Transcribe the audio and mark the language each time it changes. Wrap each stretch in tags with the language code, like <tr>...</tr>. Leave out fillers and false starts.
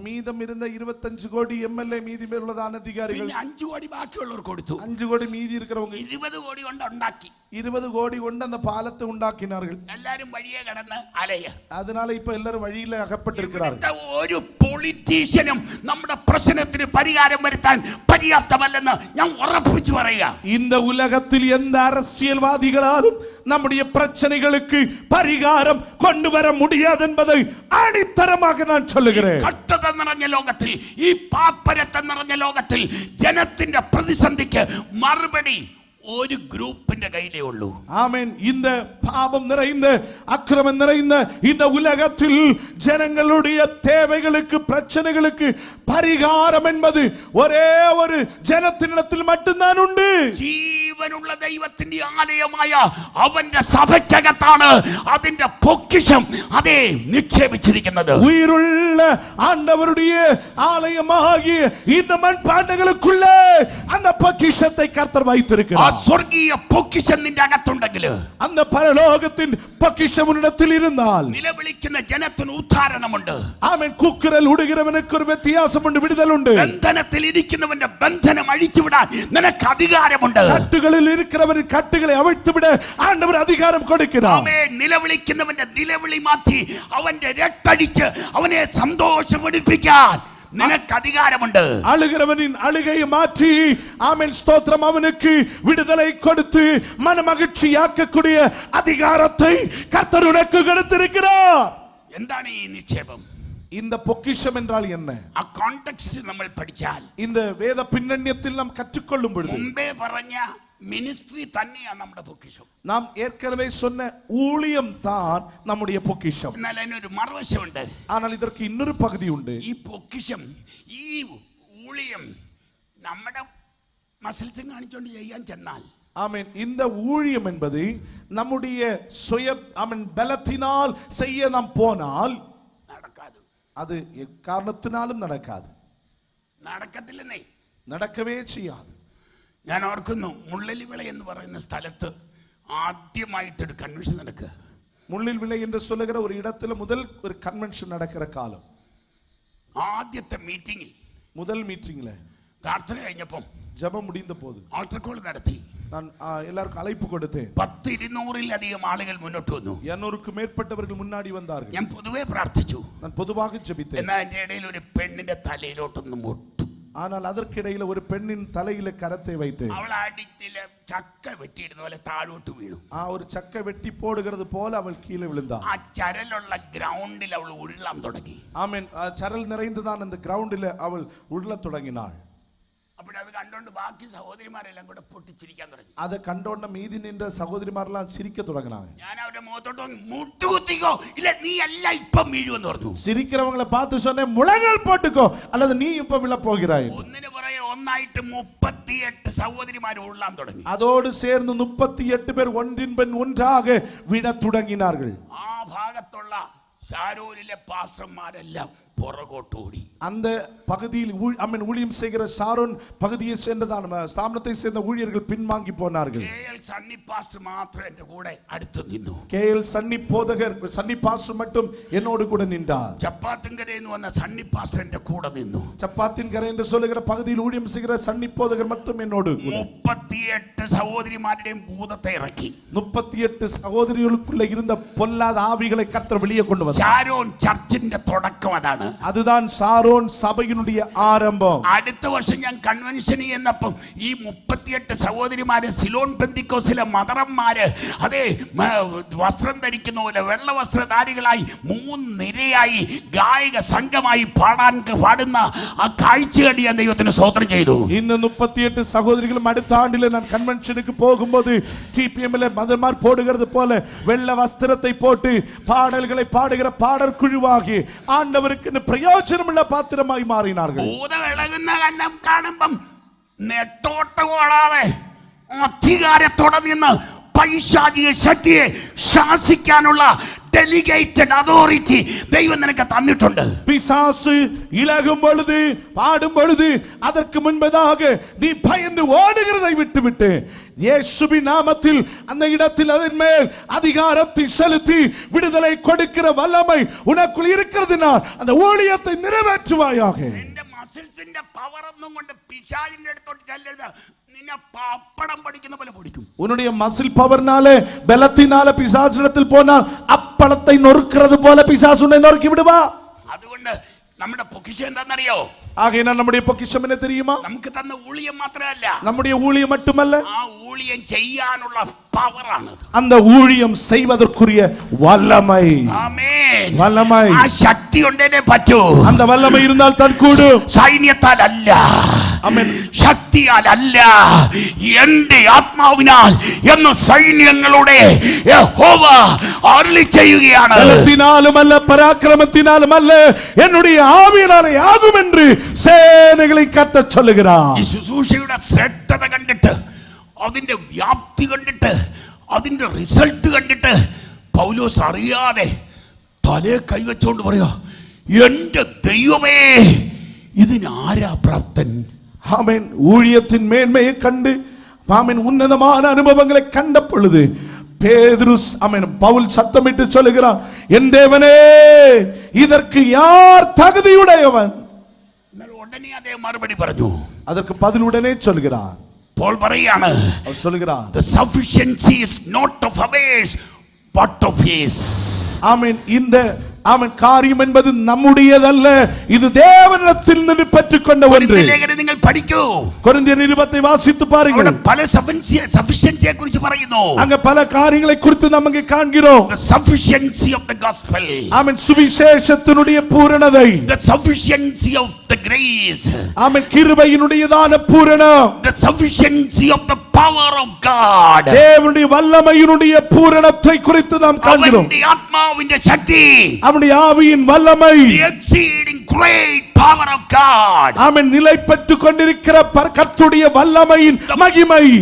<ta>மீதம் இருந்த 25 கோடி MLA மீதி உள்ளதான அதிகாரிகள்.</ta> <ml>പിന്നെ 5 കോടി ബാക്കിയുള്ളവർ കൊടുത്തു.</ml> <ta>5 கோடி மீதி இருக்கிறவங்க</ta> <ml>20 കോടി കൊണ്ട് ഉണ്ടാക്കി.</ml> <ta>20 கோடி കൊണ്ട് அந்த பாலத்தை உண்டாக்கினார்கள்.</ta> <ml>എല്ലാരും വഴിയെ കിടന്ന് അലയ.</ml> <ta>அதனால இப்ப எல்லாரும் வழியில அகப்பட்டிருக்கிறார்கள்.</ta> <ml>ഒരു പൊളിറ്റീഷ്യനും നമ്മുടെ പ്രശ്നത്തിന് പരിഹാരം വരുത്താൻ പര്യാപ്തമല്ലെന്ന് ഞാൻ ഉറപ്പിച്ചു പറയുക.</ml> <ta>இந்த உலகத்தில் எந்த அரசியல்வாதிகளாலும் நம்முடைய பிரச்சனைகளுக்கு பரிகாரம் கொண்டு வர முடியாது என்பதை அடித்தரமாக நான் சொல்லுகிறேன்.</ta> <ml>കഷ്ടത നിറഞ്ഞ ലോകത്തിൽ, ഈ പാപ്പരത്തം നിറഞ്ഞ ലോകത്തിൽ ജനത്തിന്റെ പ്രതിസന്ധിക്ക് മറുപടി ഒരു ഗ്രൂപ്പിന്റെ കയ്യിലേ ഉള്ളൂ.</ml> <ta>ஆமென். இந்த பாவம் நிறைந்த அக்கிரமம் நிறைந்த இந்த உலகத்தில் ஜனங்களுடைய தேவைகளுக்கு பிரச்சனைகளுக்கு பரிகாரம் என்பது ஒரே ஒரு ஜனத்தினிடத்தில் மட்டும்தான் உண்டு.</ta> <ml>ജീവനുള്ള ദൈവത്തിന്റെ ആലയമായ അവന്റെ സഭയ്ക്കകത്താണ് അതിന്റെ പൊക്കിഷം അതേ നിക്ഷേപിച്ചിരിക്കുന്നത്.</ml> <ta>உயிருள்ள ஆண்டவருடைய ஆலயமாகிய இந்த மண்பாண்டங்களுக்குள்ளே அந்த பொக்கிஷத்தை கர்த்தர் வைத்திருக்கிறார்.</ta> <ml>സ്വർഗീയ പൊക്കിഷം നിന്റെ അകത്തുണ്ടെങ്കിൽ,</ml> <ta>அந்த பரலோகத்தின் பொக்கிஷம் உன்னிடத்தில் இருந்தால்,</ta> <ml>നിലവിളിക്കുന്ന ജനത്തിന് ഉദ്ധാരണമുണ്ട്.</ml> <ta>ஆமென். கூக்குரல் உடுகிறவனுக்கு ஒரு வித்தியாசம் உண்டு, விடுதல் உண்டு.</ta> <ml>ബന്ധനത്തിൽ ഇരിക്കുന്നവന്റെ ബന്ധനം അഴിച്ചുവിടാൻ നിനക്ക് അധികാരമുണ്ട്.</ml> <ta>கட்டுகளில் இருக்கிறவரின் கட்டுகளை அவிழ்த்துவிட ஆண்டவர் அதிகாரம் கொடுக்கிறார்.</ta> <ml>ആമേൻ. നിലവിളിക്കുന്നവന്റെ നിലവിളി മാറ്റി അവന്റെ രട്ടടിച്ച് അവനെ സന്തോഷപ്പെടുപ്പിക്കാൻ നിനക്ക് അധികാരമുണ്ട്.</ml> <ta>அழுகிறவனின் அழுகையை மாற்றி ஆமென் ஸ்தோத்திரம் அவனுக்கு விடுதலை கொடுத்து மனமகிழ்ச்சியாக்கக்கூடிய அதிகாரத்தை கர்த்தர் உனக்கு கொடுத்திருக்கிறார்.</ta> <ml>എന്താണ് ഈ നിക്ഷേപം?</ml> <ta>இந்த பொக்கிஷம் என்றால் என்ன?</ta> <ml>ആ കോണ്ടെക്സ്റ്റ് നമ്മൾ പഠിച്ചാൽ,</ml> <ta>இந்த வேத பின்னணியத்தில் நாம் கற்றுக்கொள்ளும் பொழுது</ta> <ml>മുമ്പേ പറഞ്ഞ മിനിസ്ട്രി തന്നെയാണ് നമ്മുടെ പൊക്കിഷം.</ml> <ta>நாம் ஏற்கனவே சொன்ன ஊழியம் தான் நம்முடைய பொக்கிஷம்.</ta> <ml>എന്നാൽ അതിനൊരു മറുവശമുണ്ട്.</ml> <ta>ஆனால் இதற்கு இன்னொரு பகுதி உண்டு.</ta> <ml>ഈ പൊക്കിഷം, ഈ ഊഴിയം നമ്മുടെ മസിൽസും കാണിച്ചുകൊണ്ട് ചെയ്യാൻ ചെന്നാൽ,</ml> <ta>ஆமென், இந்த ஊழியம் என்பது நம்முடைய சுய ஆமென் பலத்தினால் செய்ய நாம் போனால்</ta> <ml>നടക്കാതെ,</ml> <ta>அது எக்காரணத்தினாலும் நடக்காது.</ta> <ml>നടക്കത്തില്ലെന്നേ,</ml> <ta>நடக்கவே செய்யாது.</ta> <ml>ഞാൻ ഓർക്കുന്നു, മുള്ളലിവിള എന്ന് പറയുന്ന സ്ഥലത്ത് ആദ്യമായിട്ടൊരു കൺവെൻഷൻ നടക്കുക.</ml> <ta>முள்ளில் விளை என்று சொல்லுகிற ஒரு இடத்துல முதல் ஒரு கன்வென்ஷன் நடக்கிற காலம்.</ta> <ml>ആദ്യത്തെ മീറ്റിംഗിൽ,</ml> <ta>முதல் மீட்டிங்ல</ta> <ml>പ്രാർത്ഥന കഴിഞ്ഞപ്പം</ml> <ta>ஜெபம் முடிந்த போது</ta> <ml>ആൾട്ടർ കോൾ നടത്തി.</ml> <ta>நான் எல்லாருக்கும் அழைப்பு கொடுத்தேன்.</ta> <ml>10-200-ലധികം ആളുകൾ മുന്നോട്ട് വന്നു.</ml> <ta>200க்கு மேற்பட்டவர்கள் முன்னாடி வந்தார்கள்.</ta> <ml>ഞാൻ പൊതുവെ പ്രാർത്ഥിച്ചു.</ml> <ta>நான் பொதுவாக ஜெபித்தேன்.</ta> <ml>എന്നാൽ അതിന്റെ ഇടയിൽ ഒരു പെണ്ണിന്റെ തലയിലോട്ടൊന്ന് മുട്ടു.</ml> <ta>ஆனால் அதற்கிடையில ஒரு பெண்ணின் தலையில கரத்தை வைத்து</ta> <ml>അവൾ അടിത്തിലെ ചക്ക വെട്ടിയിടുന്ന പോലെ താഴോട്ട് വീണു.</ml> <ta>ஒரு சக்கை வெட்டி போடுகிறது போல அவள் கீழே விழுந்தாள்.</ta> <ml>ആ ചരലുള്ള ഗ്രൗണ്ടിൽ അവൾ ഉരുളാൻ തുടങ്ങി.</ml> <ta>ஆமென். சரல் நிறைந்துதான் அந்த கிரவுண்டில் அவள் உருளத் தொடங்கினாள்.</ta> <ml>അപ്പോഴത് കണ്ടോണ്ട് ബാക്കി സഹോദരിമാരെല്ലാം കൂടെ പൊട്ടിച്ചിരിക്കാൻ തുടങ്ങി.</ml> <ta>அதை கண்டோண்ட மீதி நின்ற சகோதரிமாரெல்லாம் சிரிக்க தொடங்கினாங்க.</ta> <ml>ഞാൻ അവരുടെ മുഖത്തോട്ട് മുട്ടുകുത്തിക്കോ, ഇല്ല നീ എല്ലാം ഇപ്പം വീഴുമെന്ന് പറഞ്ഞു.</ml> <ta>சிரிக்கிறவங்களை பார்த்து சொன்னேன், முழங்கால் போட்டுக்கோ அல்லது நீ இப்ப விழ போகிறாய்.</ta> <ml>ഒന്നിനു പുറകെ ഒന്നായിട്ട് 38 സഹോദരിമാർ ഉരുളാൻ തുടങ്ങി.</ml> <ta>அதோடு சேர்ந்து 38 பேர் ஒன்றின் பின் ஒன்றாக விழத் தொடங்கினார்கள்.</ta> <ml>ആ ഭാഗത്തുള്ള ഷാരൂരിലെ പാസ്റ്റർമാരെല്ലാം പുറകോട്ട് ഓടി.</ml> <ta>அந்த பகுதியில் அம்மன் ஊழியம் செய்கிற ஷாரோன் பகுதியை சேர்ந்ததான ஸ்தாபனத்தை சேர்ந்த ஊழியர்கள் பின்வாங்கி போனார்கள்.</ta> <ml>KL സണ്ണി പാസ്റ്റർ മാത്രം എന്റെ കൂടെ അടുത്ത് നിന്നു.</ml> <ta>KL சன்னி போதகர் சன்னி பாஸ்டர் மட்டும் என்னோடு கூட நின்றார்.</ta> <ml>ചപ്പാത്തിൻകരയിൽ നിന്ന് വന്ന സണ്ണി പാസ്റ്റർ എന്റെ കൂടെ നിന്നു.</ml> <ta>ചപ്പാത്തിൻകര என்று சொல்லுகிற பகுதியில் ஊழியம் செய்கிற சன்னி போதகர் மட்டும் என்னோடு.</ta> <ml>38 സഹോദരിമാരുടെയും ഭൂതത്തെ ഇറക്കി.</ml> <ta>38 സഹോദരിகளுக்குள்ள இருந்த பொல்லாத ஆவிகளை கர்த்தர் வெளியே கொண்டு வந்தார்.</ta> <ml>ഷാരോൻ ചർച്ചിന്റെ തുടക്കം അതാണ്.</ml> <ta>அதுதான் ஷாரோன் சபையினுடைய ஆரம்பம்.</ta> <ml>അടുത്ത വർഷം ഞാൻ കൺവെൻഷനിൽ ചെന്നപ്പം ഈ 38 സഹോദരിമാര് സിലോൺ പെന്തിക്കോസിലെ മദറന്മാര് അതേ വസ്ത്രം ധരിക്കുന്ന പോലെ വെള്ള വസ്ത്രധാരികളായി 3 നിരയായി ഗായക സംഘമായി പാടുന്ന ആ കാഴ്ച കണ്ട് ഞാൻ ദൈവത്തിന് സ്തോത്രം ചെയ്തു.</ml> <ta>இந்த 38 சகோதரிகளும் அடுத்த ஆண்டில் நான் கன்வென்ஷனுக்கு போகும்போது டிபிஎம்ல மதர்மார் போடுகிறது போல வெள்ள வஸ்திரத்தை போட்டு பாடல்களை பாடுகிற பாடற் குழுவாகி ஆண்டவருக்கு பிரயோஜனமுள்ள பாத்திரமாய் மாறினார்கள்.</ta> <ml>ഭൂതം ഇളകുന്ന കണ്ണം കാണുമ്പം നെട്ടോട്ട് ഓടാതെ അധികാരത്തോടെ നിന്ന് പൈശാചിക ശക്തിയെ ശാസിക്കാനുള്ള ഡെലിഗേറ്റഡ് അതോറിറ്റി ദൈവം നിനക്ക് തന്നിട്ടുണ്ട്.</ml> <ta>பிசாசு இலகும் பொழுது பாடும் பொழுது அதற்கு முன்பதாக நீ பயந்து ஓடுகிறதை விட்டுவிட்டு இயேசுவின் நாமத்தில் அந்த இடத்தில் அதன் மேல் அதிகாரத்தை செலுத்தி விடுதலை கொடுக்கிற வல்லமை உனக்குள் இருக்கிறதுனால் அந்த ஊழியத்தை நிறைவேற்றுவாயாக.</ta> <ml>നിന്റെ മസിൽസിന്റെ പവർ ഒന്നും കൊണ്ട് പിശാചിന്റെ അടുത്തോട്ട് ചെല്ലരുത്. നിന്നെ പപ്പടം പഠിക്കുന്ന പോലെ പഠിക്കും.</ml> <ta>உன்னுடைய மசில் பவர்னாலே பலத்தினால பிசாசிடத்தில் போனால் அப்பளத்தை நொறுக்கிறது போல பிசாசு உன்னை நொறுக்கி விடுவா.</ta> <ml>അതുകൊണ്ട് നമ്മുടെ പൊക്കിഷം എന്താണെന്നറിയോ?</ml> <ta>ஆகையினால் நம்முடைய பொக்கிஷம் என்ன தெரியுமா?</ta> <ml>നമുക്ക് തന്ന ഊഴിയം മാത്രമല്ല,</ml> <ta>நம்முடைய ஊழியம் மட்டுமல்ல,</ta> <ml>ആ ഊഴിയം ചെയ്യാനുള്ള പവറാണ്.</ml> <ta>அந்த ஊழியம் செய்வதற்குரிய வல்லமை.</ta> <ml>ആമേൻ.</ml> <ta>வல்லமை.</ta> <ml>ആ ശക്തി ഉണ്ടെന്നേ പറ്റൂ.</ml> <ta>அந்த வல்லமை இருந்தால் தான் கூடும்.</ta> <ml>സൈന്യത്താൽ അല്ല, ആമേൻ, ശക്തിയാൽ അല്ല, എന്റെ ആത്മാവിനാൽ എന്ന് സൈന്യങ്ങളുടെ യഹോവ അരുളി ചെയ്യുകയാണ്. ബലത്തിനാലും അല്ല പരാക്രമത്തിനാലും അല്ല</ml> <ta>என்னுடைய ஆவியினாலே ஆகும் என்று சேனைகளை கர்த்தர் சொல்லுகிறார்.</ta> <ml>ഈ ശുശ്രൂഷയുടെ ശ്രേഷ്ഠത കണ്ടിട്ട്, അതിന്റെ വ്യാപ്തി കണ്ടിട്ട്, അതിന്റെ റിസൾട്ട് കണ്ടിട്ട് പൗലോസ് അറിയാതെ തലേ കൈവച്ചുകൊണ്ട് പറയാ, എന്റെ ദൈവമേ ഇതിനാരാ പ്രാപ്തൻ.</ml> <ta>ஆமென். ஊழியத்தின் மேன்மையை கண்டு ஆமென் உன்னதமான அனுபவங்களை கண்ட பொழுது பேதுரு ஆமென் பவுல் சத்தமிட்டு சொல்லுகிறான், என் தேவனே இதற்கு யார் தகுதியுடையவன்?</ta> <ml>ഉടനെ അതേ മറുപടി പറഞ്ഞു.</ml> <ta>அதற்கு பதில் உடனே சொல்கிறான்.</ta> <ml>പോൾ പറയാണ്,</ml> <ta>அவர் சொல்கிறான்,</ta> <en>the sufficiency is not of ours but of his.</en> <ta>ஆமென். இந்த ஆமென் காரியம் என்பது நம்முடையதல்ல, இது தேவனிடத்தில் நின்று பெற்றுக்கொண்ட ஒன்று.</ta> <ml>ലേഖനം നിങ്ങൾ പഠിക്കൂ.</ml> <ta>கொரிந்தியர் நிருபத்தை வாசித்து பாருங்கள்.</ta> <ml>അവിടെ പല സഫിഷ്യൻസിയെ കുറിച്ച് പറയുന്നു.</ml> <ta>அங்க பல காரியங்களை குறித்து நாம் அங்கே காண்கிறோம்.</ta> <en>The sufficiency of the gospel.</en> <ta>Amen. சுவிசேஷத்தினுடைய பூரணதை.</ta> <en>The sufficiency of the grace.</en> <ta>ஆமென். கிருபையினுடையதான பூரணம்.</ta> <en>The sufficiency of the power of God.</en> <ta>தேவனுடைய வல்லமையினுடைய பூரணத்தை குறித்து நாம் காண்கிறோம்.</ta> <ml>അവന്റെ ആത്മാവിന്റെ ശക്തി,</ml> <ta>அவனுடைய ஆவியின் வல்லமை,</ta> <en>the exceeding great power of God.</en> <ta>ஆமென். நிலை பெற்றுக் கொண்டிருக்கிற கர்த்தருடைய வல்லமையின் மகிமை,</ta>